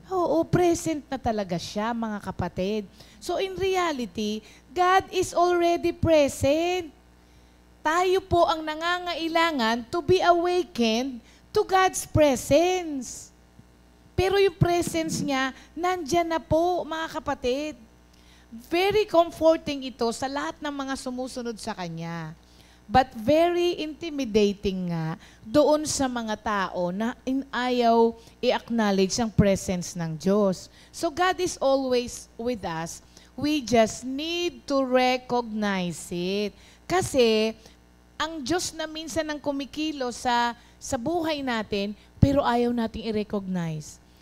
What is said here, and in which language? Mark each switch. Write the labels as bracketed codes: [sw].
[tl] Oo, present na talaga siya, mga kapatid. [en] So in reality, God is already present. [tl] Tayo po ang nangangailangan [en] to be awakened to God's presence. [tl] Pero yung presence niya, nandyan na po, mga kapatid. [en] Very comforting [tl] ito sa lahat ng mga sumusunod sa Kanya. [en] But very intimidating [tl] nga doon sa mga tao na ayaw i-acknowledge ang presence ng Diyos. [en] So God is always with us. We just need to recognize it. [tl] Kasi ang Diyos na minsan ang kumikilo sa buhay natin, pero ayaw nating i-recognize.